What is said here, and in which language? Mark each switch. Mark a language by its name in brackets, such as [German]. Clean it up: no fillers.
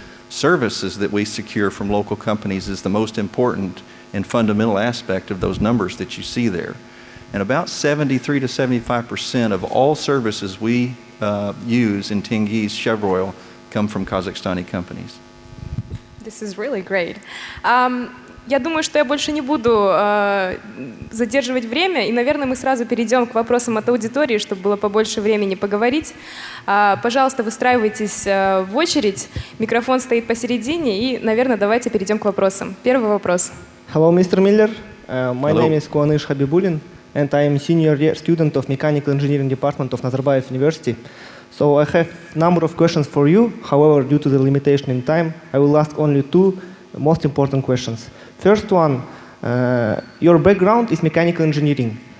[English] Services that we secure from local companies is the most important and fundamental aspect of those numbers that you see there. And about 73 to 75% of all services we use in Tengizshevroйл come from Kazakhstani companies. This is really great. [Russian] Я думаю, что я больше не буду задерживать время, и, наверное, мы сразу перейдем к вопросам от аудитории, чтобы было побольше времени поговорить. Пожалуйста, выстраивайтесь в очередь, микрофон стоит посередине, и, наверное, давайте перейдем к вопросам. Первый вопрос. [English] Hello, Mr. Miller. My Hello. name is Kuanish Habibulin, and I am senior year student of Mechanical Engineering Department of Nazarbayev University. So I have a number of questions for you. However, due to the limitation in time, I will ask only two most important questions. First one, your background is mechanical engineering.